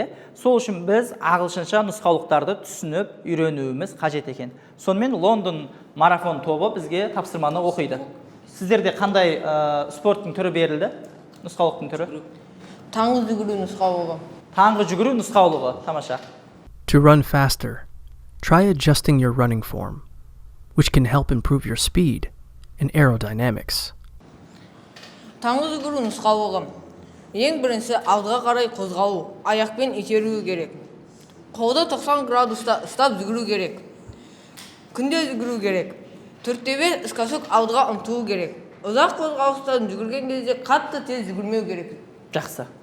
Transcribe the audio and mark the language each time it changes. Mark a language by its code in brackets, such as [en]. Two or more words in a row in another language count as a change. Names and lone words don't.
[kk] Сол үшін біз ағылшынша нұсқаулықтарды түсініп, үйренуіміз қажет екен. Сонымен Лондон марафон тобы бізге тапсырманы оқиды. Сіздерде қандай спорттың түрі берілді? Нұсқаулықтың түрі? Таңғы жүгіру нұсқаулығы. Таңғы жүгіру нұсқаулығы, тамаша. [en] To run faster, try adjusting your running form, which can help improve your speed and aerodynamics. [kk] Таңғы жүгіру нұсқаулығы. Ең бірінші алдыға қарай қозғалу, аяқпен итеру керек. Қолды 90 градуста ұстап жүгіру керек. Күнде жүгіру керек. Төрттебе ісқашық алдыға ұмтылу керек. Ұзақ қозғалыстан жүгірген кезде қатты тез жүгірмеу керек.